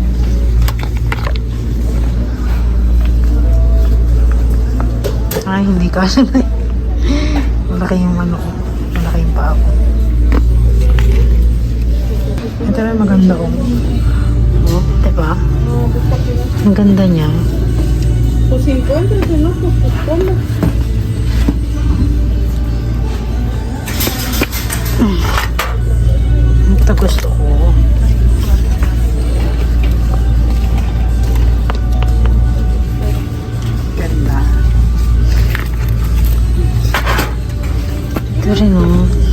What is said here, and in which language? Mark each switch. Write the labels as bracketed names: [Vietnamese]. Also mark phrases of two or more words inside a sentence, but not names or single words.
[Filipino] Ay, hindi kasi na. Malaki yung ano ko. Malaki yung paa ko. Ito rin maganda, oh. Oh, diba? Ang ganda niya. [Spanish] Por 50, no, pues ¿cómo? [Filipino] Ito gusto ko. Ganda. Ito rin, oh.